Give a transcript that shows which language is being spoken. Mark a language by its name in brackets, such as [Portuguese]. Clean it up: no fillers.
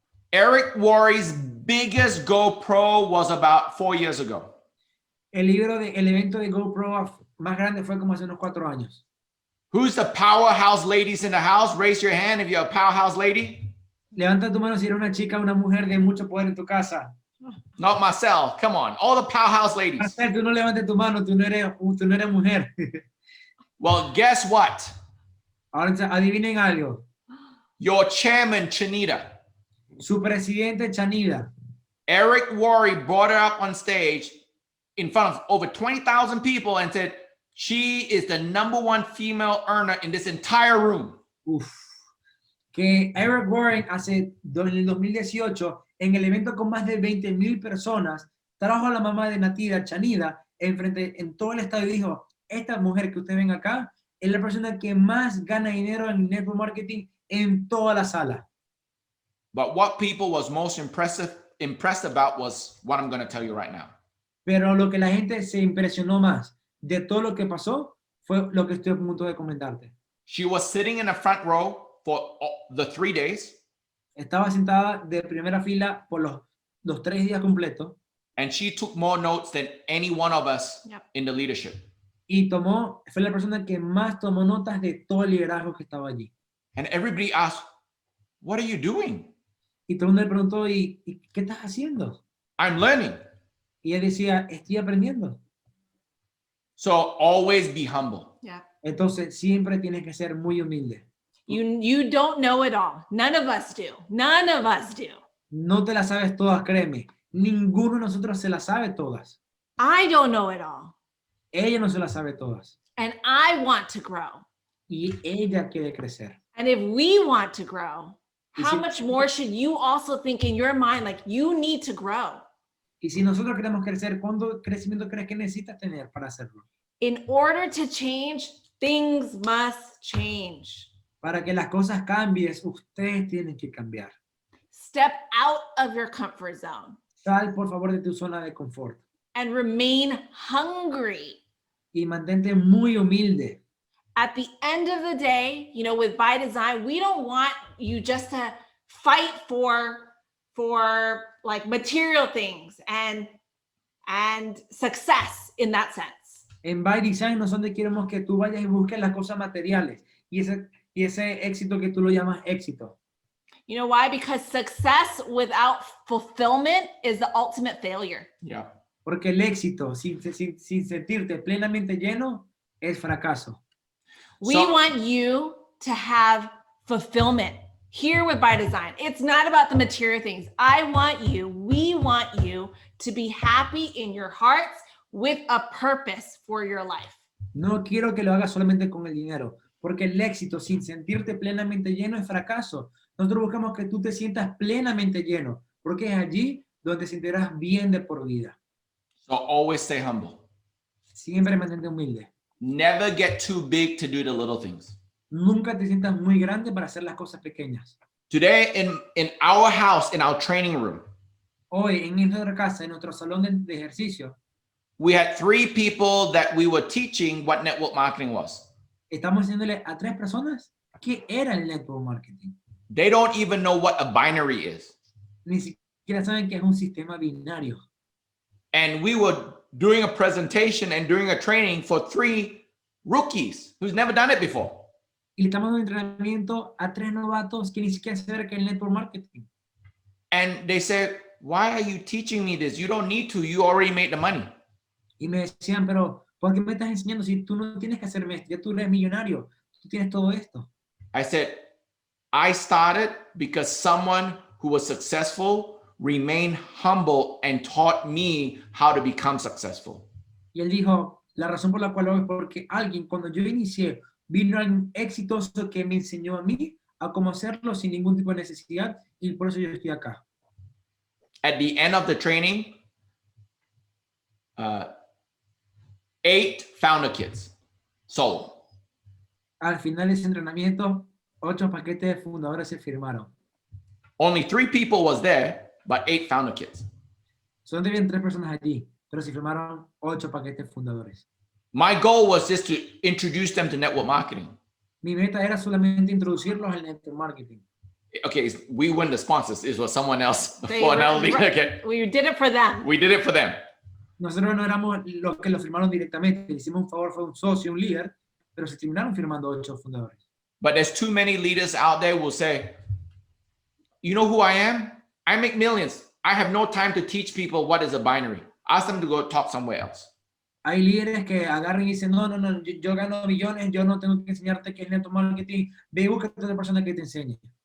[English] Eric Worre's biggest GoPro was about 4 years ago. [Spanish] El evento de GoPro más grande fue como hace unos 4 años. [English] Who's the powerhouse ladies in the house? Raise your hand if you're a powerhouse lady. [Spanish] Levanta tu mano si eres una chica, una mujer de mucho poder en tu casa. [English] Not Marcel. Come on. All the powerhouse ladies. [Spanish] Marcel, tú no levantes tu mano, tú no eres mujer. [English] Well, guess what? [Spanish] Ahora adivinen algo. [English] Your chairman, Chanita. [Spanish] Su presidente Chanida. [English] Eric Worre brought her up on stage in front of over 20,000 people and said, she is the #1 female earner in this entire room. Uf. [Spanish] Que Eric Warren en el 2018, en el evento con más de 20,000 personas, trajo a la mamá de nattida, Chanida, en todo el estadio y dijo, esta mujer que ustedes ven acá es la persona que más gana dinero en network marketing en toda la sala. [English] But what people was most impressed about was what I'm going to tell you right now. [Spanish] Pero lo que la gente se impresionó más de todo lo que pasó fue lo que estoy a punto de comentarte. [English] She was sitting in the front row for the 3 days. [Spanish] Estaba sentada de primera fila por los 3 días completos. [English] And she took more notes than any one of us in the leadership. [Spanish] Y fue la persona que más tomó notas de todo el liderazgo que estaba allí. [English] And everybody asked, what are you doing? [Spanish] Y todo el mundo le preguntó, ¿y qué estás haciendo? [English] I'm learning. [Spanish] Y ella decía, estoy aprendiendo. [English] So always be humble. Yeah. [Spanish] Entonces, siempre tienes que ser muy humilde. [English] You don't know it all. None of us do. None of us do. [Spanish] No te las sabes todas, créeme. Ninguno de nosotros se las sabe todas. [English] I don't know it all. [Spanish] Ella no se las sabe todas. [English] And I want to grow. [Spanish] Y ella quiere crecer. [English] And if we want to grow, [Spanish] Y [English] how [Spanish] si- [English] much more should you also think in your mind, like you need to grow? [Spanish] Y si nosotros queremos crecer, ¿cuánto crecimiento crees que necesitas tener para hacerlo? [English] In order to change, things must change. [Spanish] Para que las cosas cambien, ustedes tienen que cambiar. [English] Step out of your comfort zone [Spanish] Sal, por favor, de tu zona de confort. [English] and remain hungry. [Spanish] Y mantente muy humilde. [English] At the end of the day, you know, with BYDZYNE, we don't want you just to fight for like material things and success in that sense. [Spanish] En BYDZYNE no son de queremos que tú vayas y busques las cosas materiales y ese éxito que tú lo llamas éxito. [English] You know why? Because success without fulfillment is the ultimate failure. Yeah. [Spanish] Porque el éxito sin sentirte plenamente lleno es fracaso. [English] We So- want you to have fulfillment here with BYDZYNE. It's not about the material things. We want you to be happy in your hearts with a purpose for your life. [Spanish] No quiero que lo hagas solamente con el dinero, porque el éxito sin sentirte plenamente lleno es fracaso. Nosotros buscamos que tú te sientas plenamente lleno, porque es allí donde te sentirás bien de por vida. [English] So always stay humble. [Spanish] Siempre mantente humilde. [English] Never get too big to do the little things. [Spanish] Nunca te sientas muy grande para hacer las cosas pequeñas. [English] Today in our house, in our training room, [Spanish] Hoy en nuestra casa, en nuestro salón de ejercicio, [English] we had 3 people that we were teaching what network marketing was. [Spanish] estamos haciéndole a 3 personas qué era el network marketing. [English] They don't even know what a binary is. [Spanish] Ni siquiera saben que es un sistema binario. [English] And we were doing a presentation and doing a training for 3 rookies who's never done it before. [Spanish] Y le estamos dando entrenamiento a 3 novatos que ni siquiera saben qué es el network marketing. [English] And they said, why are you teaching me this? You don't need to. You already made the money. [Spanish] Y me decían, pero ¿por qué me estás enseñando si tú no tienes que hacerme esto? Ya tú eres millonario, tú tienes todo esto. [English] I said, I started because someone who was successful remained humble and taught me how to become successful. [Spanish] Y él dijo, la razón por la cual lo hago es porque alguien, cuando yo inicié, vino alguien exitoso que me enseñó a mí a cómo hacerlo sin ningún tipo de necesidad, y por eso yo estoy acá. [English] At the end of the training, 8 founder kits sold. [Spanish] Al final de ese entrenamiento, 8 paquetes de fundadores se firmaron. [English] Only 3 people was there, but 8 founder kits. [Spanish] Solo habían 3 personas allí, pero se firmaron 8 paquetes fundadores. [English] My goal was just to introduce them to network marketing. [Spanish] Mi meta era solamente introducirlos al network marketing. [English] Okay, we weren't the sponsors. It was someone else. They For were- another leader. Okay. We did it for them. We did it for them. [Spanish] Nosotros no éramos los que lo firmaron directamente, le hicimos un favor, fue un socio, un líder, pero se terminaron firmando 8 fundadores. [English] But there's too many leaders out there who will say, you know who I am? I make millions. I have no time to teach people what is a binary. Ask them to go talk somewhere else. [Spanish] Hay líderes que agarran y dicen, no, yo gano millones, yo no tengo que enseñarte qué es network marketing, ve y busca a otra persona que te enseñe.